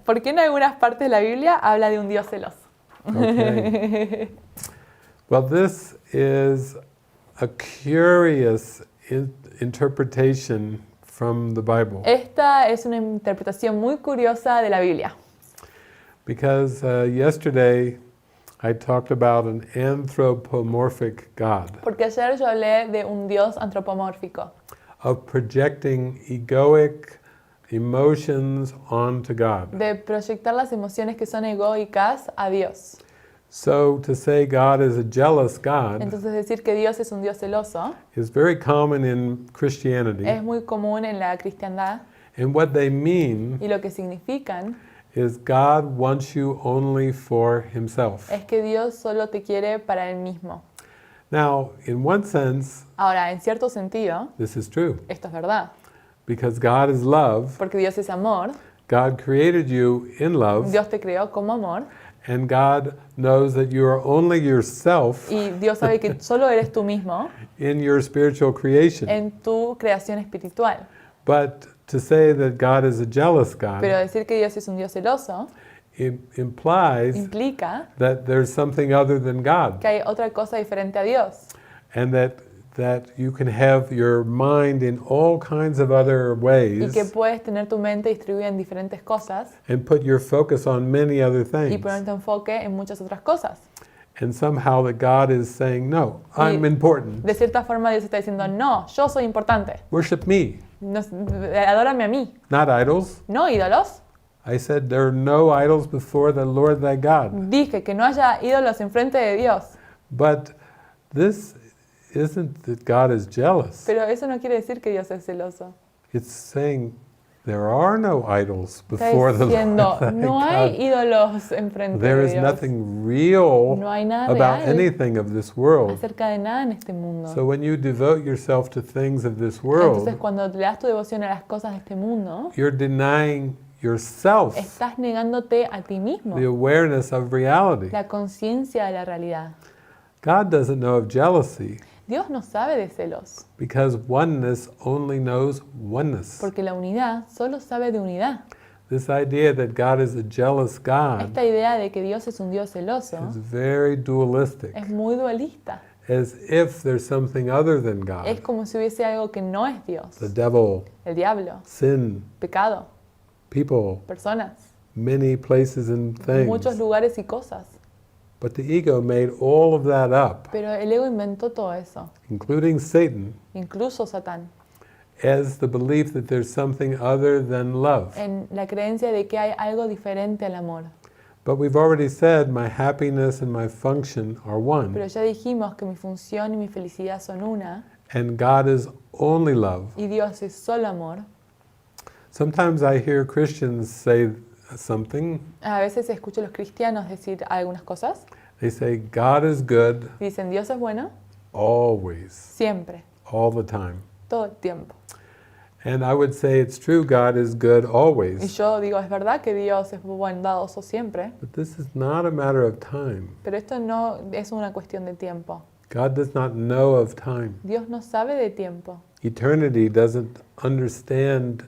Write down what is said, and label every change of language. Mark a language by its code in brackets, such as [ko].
[es] ¿Por qué en algunas partes de la Biblia habla de un Dios celoso? [en] Okay. Well, this is a curious interpretation from the Bible. [es] Esta es una interpretación muy curiosa de la Biblia. [en] Because yesterday I talked about an anthropomorphic God, [es] Porque ayer yo hablé de un Dios antropomórfico, [en] of projecting egoic emotions onto God. [es] de proyectar las emociones que son egoicas a Dios. [en] So to say God is a jealous God [es] Entonces decir que Dios es un Dios celoso [en] is very common in Christianity. [es] es muy común en la cristiandad, [en] And what they mean [es] y lo que significan [en] is God wants you only for himself. [es] es que Dios solo te quiere para Él mismo. [en] Now, in one sense, [es] Ahora, en cierto sentido, [en] this is true. [es] esto es verdad, [en] Because God is love, [es] porque Dios es amor, [en] God created you in love, [es] Dios te creó como amor, [en] and God knows that you are only yourself [es] y Dios sabe que solo eres tú mismo [en] in your spiritual creation. [es] en tu creación espiritual. [en] But to say that God is a jealous God [es] Pero decir que Dios es un Dios celoso [en] implies [es] implica [en] that there's something other than God, [es] que hay otra cosa diferente a Dios [en] and that you can have your mind in all kinds of other [es] y [en] ways [es] que puedes tener tu mente distribuida en diferentes cosas [en] and put your focus on many other [es] y [en] things. [es] poner tu enfoque en muchas otras cosas. [en] And somehow that God is saying, no, I'm important. [es] De cierta forma Dios está diciendo, no, yo soy importante, [en] Worship me, [es] adórame a mí, [en] not idols. [es] no ídolos. [en] I said there are no idols before the Lord thy God. [es] Dije que no haya ídolos enfrente de Dios, [en] But this isn't that God is jealous. [es] pero eso no quiere decir que Dios es celoso. [en] It's saying there are no idols [es] Está [en] before the [es] diciendo, [en] Lord thy [es] no hay [en] God. [es] ídolos enfrente [en] There [es] de [en] is [es] Dios. [en] nothing real [es] No hay nada [en] about [es] real [en] anything of this world. [es] acerca de nada en este mundo. [en] So when you devote yourself to things of this [es] Entonces [en] world, [es] cuando le das tu devoción a las cosas de este mundo, [en] you're denying yourself [es] estás negándote a ti mismo [en] the awareness of reality. [es] la conciencia de la realidad. [en] God doesn't know of jealousy [es] Dios no sabe de celos, [en] because oneness only knows oneness. [es] porque la unidad solo sabe de unidad. [en] This idea that God is a jealous God [es] Esta idea de que Dios es un Dios celoso [en] is very dualistic, [es] es muy dualista. [en] as if there's something other than God. [es] Es como si hubiese algo que no es Dios. [en] The devil, [es] El diablo, [en] sin, [es] pecado, [en] people, [es] personas, [en] many places and [es] muchos [en] things. [es] lugares y cosas. [en] But the ego made all of that up, [es] Pero el ego inventó todo eso, [en] including Satan, [es] incluso Satán, [en] as the belief that there's something other than love. [es] en la creencia de que hay algo diferente al amor. [en] But we've already said my happiness and my function are one, [es] Pero ya dijimos que mi función y mi felicidad son una, [en] and God is only love. [es] y Dios es solo amor. [en] Sometimes I hear Christians say something. [es] A veces escucho a los cristianos decir algunas cosas. [en] They say God is good [es] Dicen, Dios es bueno [en] always, [es] siempre, [en] all the time. [es] todo el tiempo. [en] And I would say it's true, God is good [es] Y [en] always. [es] yo digo, es verdad que Dios es bondadoso siempre, [en] But this is not a matter of time. [es] pero esto no es una cuestión de tiempo. [en] God does not know of time. [es] Dios no sabe de tiempo. [en] Eternity doesn't understand